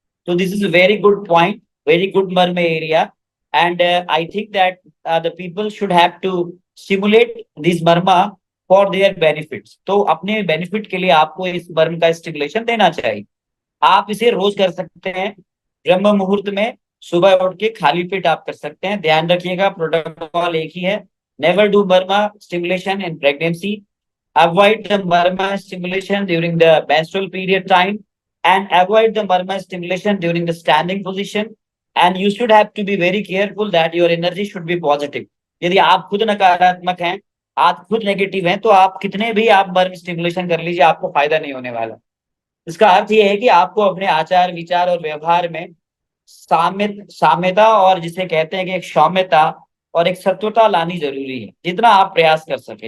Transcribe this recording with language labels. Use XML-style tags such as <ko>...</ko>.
<en>तो this is very good point, very good marma area, and I think that the people should have to stimulate this marma for their benefits.</en> <hi>तो अपने benefit के लिए आपको इस मर्म का स्टिमुलेशन देना चाहिए। आप इसे रोज कर सकते हैं, ब्रह्म मुहूर्त में सुबह उठ के खाली पेट आप कर सकते हैं। ध्यान रखिएगा प्रोटोकॉल एक ही है,</hi> <en>Never do marma stimulation in pregnancy, avoid the murmur stimulation during the menstrual period time, and avoid the murmur stimulation during the standing position, and you should have to be very careful that your energy should be positive।</en> <hi>यदि आप खुद नकारात्मक हैं, आप खुद negative हैं, तो आप कितने भी आप मर्म स्टिमुलेशन कर लीजिए, आपको फायदा नहीं होने वाला। इसका अर्थ यह है कि आपको अपने आचार विचार और व्यवहार में साम्यता और जिसे कहते हैं कि एक सौम्यता और एक सत्वता लानी जरूरी है, जितना आप प्रयास कर सके।</hi>